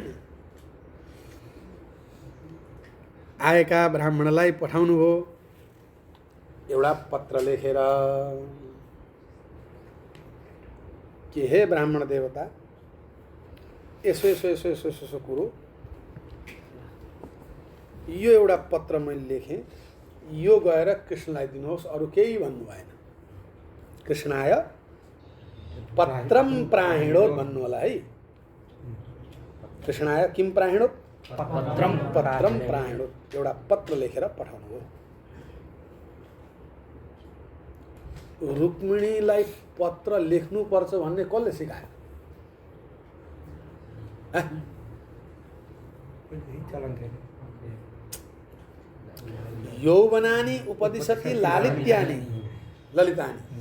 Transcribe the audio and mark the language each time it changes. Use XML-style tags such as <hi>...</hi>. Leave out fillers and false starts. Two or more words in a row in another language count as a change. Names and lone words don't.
<ne>आएका ब्राह्मणलाई पठाउनु भयो एउटा पत्र लेखेर कि हे ब्राह्मण देवता, यसो यसो यसो यसो यसो कुरो, यो एउटा पत्र मैले लेखेँ, यो गएर कृष्णलाई दिनुहोस्, अरू केही भन्नु भएन।</ne> <sa>कृष्णाय पत्रम प्राहिणोत</sa> <ne>भन्नु होला है।</ne> <sa>कृष्णाय किम प्राहिणोत? पत्रम प्राहिणोत,</sa> <ne>एउटा पत्र लेखेर पठाउनु हो। रुक्मिणीलाई पत्र लेख्नुपर्छ भन्ने कसले सिकायो?</ne> <sa>यौवनानि उपदिशति लालित्यानि ललितानि।</sa>